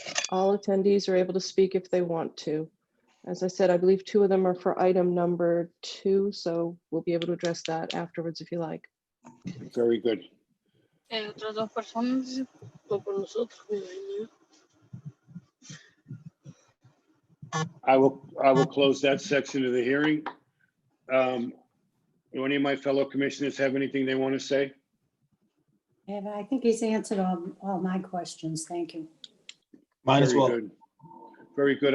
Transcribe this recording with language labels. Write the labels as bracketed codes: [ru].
[en] All attendees are able to speak if they want to. As I said, I believe 2 of them are for item number 2, so we'll be able to address that afterwards if you like. Very good. [es] Otras 2 personas con nosotros, me imagino. [en] I will close that section of the hearing. Do any of my fellow commissioners have anything they want to say? And I think he's answered all my questions. Thank you. Mine as Very well. good. Very good.